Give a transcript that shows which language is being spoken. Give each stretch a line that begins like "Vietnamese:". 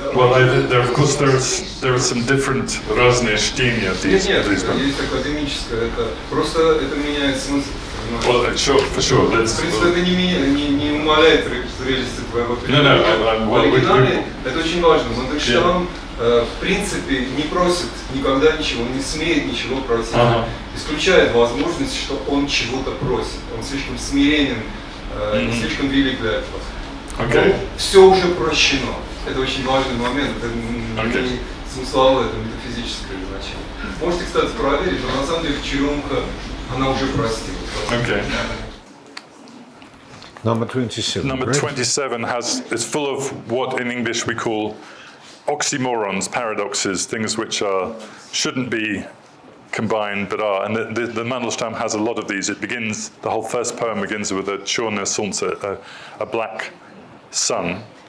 English: well, of course, there are some different
Russian: разные чтения
English: these.
Russian: Нет, есть академическое, это просто это меняет смысл.
English: Well, sure, for sure.
Russian: В принципе, это не умаляет зрелищности твоего
English: No,
Russian: В оригинале это очень важно. Мандельштам, в принципе, не просит никогда ничего, он не смеет ничего просить. Исключает возможность, что он чего-то просит. Он слишком смиренен, слишком велик для этого.
English: Okay.
Russian: Все уже прощено. Это очень важный момент. Это не смысловое, это метафизическое значение. Можете, кстати, проверить, но на самом деле черемуха, она уже простила.
English: Okay. Number 27. Number 27 is full of what in English we call oxymorons, paradoxes, things which shouldn't be combined but are. And the Mandelstam has a lot of these. The whole first poem begins with a
Russian: черное солнце,
English: a black sun.